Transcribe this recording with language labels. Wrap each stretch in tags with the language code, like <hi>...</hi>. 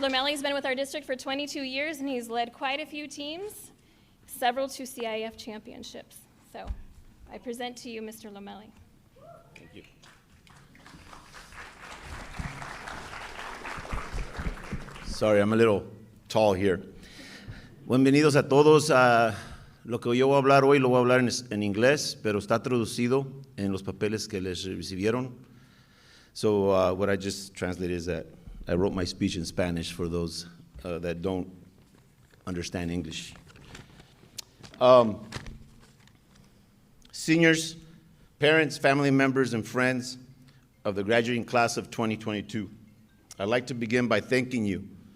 <en>Lomeli has been with our district for 22 years, and he's led quite a few teams, several to CIF championships. So I present to you Mr. Lomeli. Thank you. Sorry, I'm a little tall here.</en> <es>Bienvenidos a todos. Lo que yo voy a hablar hoy lo voy a hablar en inglés, pero está traducido en los papeles que les recibieron.</es> <en>So what I just translated is that I wrote my speech in Spanish for those that don't understand English. Seniors, parents, family members, and friends, of the graduating class of 2022. I'd like to begin by thanking you.</en>